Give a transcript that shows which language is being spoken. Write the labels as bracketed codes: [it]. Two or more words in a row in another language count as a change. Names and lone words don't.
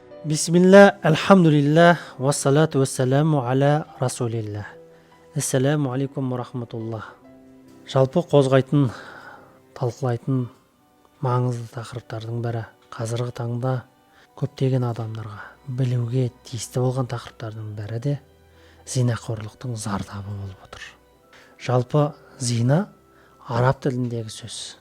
[ar] بسم الله، الحمد لله، والصلاة والسلام على رسول الله. السلام عليكم ورحمة الله. [kk] Жалпы қозғайтын, талқылайтын маңызды тақырыптардың бірі қазіргі таңда көптеген адамдарға білуге тиісті болған тақырыптардың бірі де зинақорлықтың зардабы болып отыр. Жалпы зина араб тіліндегі сөз.